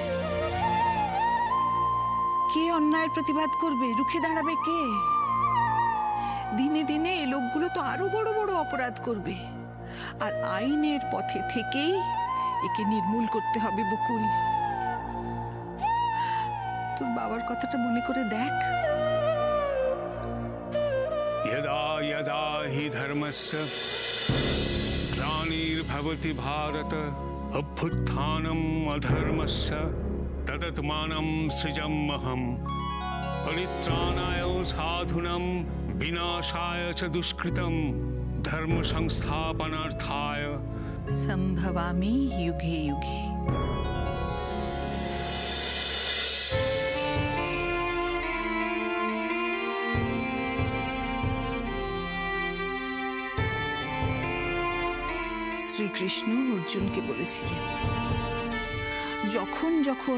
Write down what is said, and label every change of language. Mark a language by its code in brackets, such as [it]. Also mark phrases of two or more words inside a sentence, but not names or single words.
[bn] কে অন্যায়ের প্রতিবাদ করবে? রুখে দাঁড়াবে কে? দিনে দিনে এই লোকগুলো তো আরো বড় বড় অপরাধ করবে, আর আইনের পথে থেকেই একে নির্মূল করতে হবে বকুল। তোর বাবার কথাটা মনে করে দেখ। [sa] यदा यदा हि धर्मस्य ग्लानिर्भवति भारत अभ्युत्थानम् अधर्मस्य तदात्मानं सृजाम्यहम् परित्राणाय साधूनां विनाशाय च दुष्कृतं धर्म संस्थापनार्थाय संभवामि युगे युगे। [bn] শ্রীকৃষ্ণ অর্জুনকে বলেছিলেন, যখন যখন